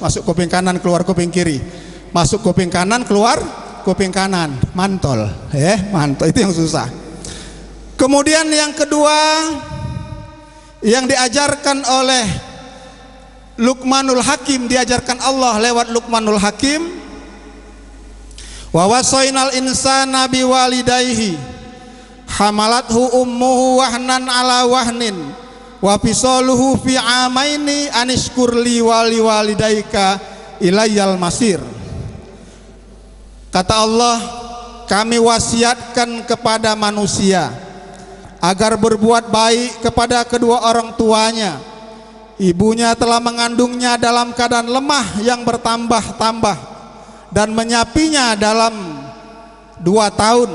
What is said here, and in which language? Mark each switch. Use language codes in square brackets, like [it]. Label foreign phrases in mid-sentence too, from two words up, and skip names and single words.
[id] Masuk kuping kanan, keluar kuping kiri. Masuk kuping kanan, keluar kuping kanan, mantol, ya mantol, itu yang susah. Kemudian yang kedua yang diajarkan oleh Luqmanul Hakim, diajarkan Allah lewat Luqmanul Hakim, [ar] ووصينا الإنسان بوالديه حملته أمه وهنا على وهن وفصاله في عامين أن اشكر لي ولوالديك إلي المصير. [id] Kata Allah, kami wasiatkan kepada manusia agar berbuat baik kepada kedua orang tuanya. Ibunya telah mengandungnya dalam keadaan lemah yang bertambah-tambah dan menyapinya dalam 2 tahun.